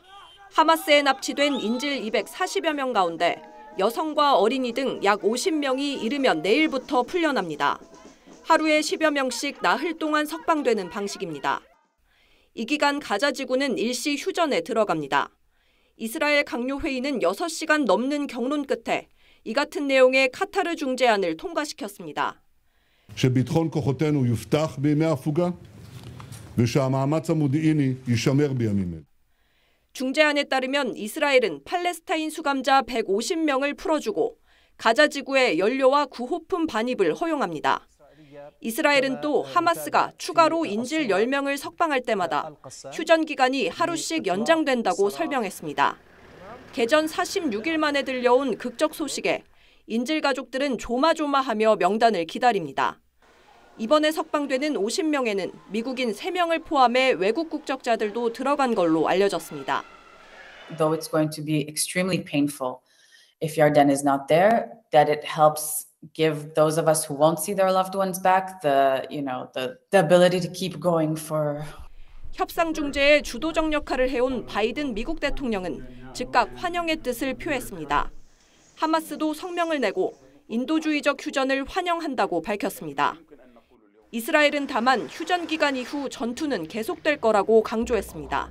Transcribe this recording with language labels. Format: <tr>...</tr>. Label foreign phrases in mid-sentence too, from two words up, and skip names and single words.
<ko>하마스에 납치된 인질 240여 명 가운데 여성과 어린이 등 약 50명이 이르면 내일부터 풀려납니다. 하루에 10여 명씩 나흘 동안 석방되는 방식입니다. 이 기간 가자 지구는 일시 휴전에 들어갑니다. 이스라엘 강요회의는 6시간 넘는 경론 끝에 이 같은 내용의 카타르 중재안을 통과시켰습니다.</ko> <he>שביטחון כוחותינו יובטח בימי ההפוגה ושהמאמץ המודיעיני יישמר בימים אלה.</he> <ko>중재안에 따르면 이스라엘은 팔레스타인 수감자 150명을 풀어주고 가자 지구에 연료와 구호품 반입을 허용합니다. 이스라엘은 또 하마스가 추가로 인질 10명을 석방할 때마다 휴전 기간이 하루씩 연장된다고 설명했습니다. 개전 46일 만에 들려온 극적 소식에 인질 가족들은 조마조마하며 명단을 기다립니다. 이번에 석방되는 50명에는 미국인 3명을 포함해 외국 국적자들도 들어간 걸로 알려졌습니다.</ko> <en>Though it's going to be extremely painful if Yarden is not there, that it helps give those of us who won't see their loved ones back the ability to keep going for.</en> <ko>협상 중재에 주도적 역할을 해온 바이든 미국 대통령은 즉각 환영의 뜻을 표했습니다. 하마스도 성명을 내고 인도주의적 휴전을 환영한다고 밝혔습니다. 이스라엘은 다만 휴전 기간 이후 전투는 계속될 거라고 강조했습니다.</ko>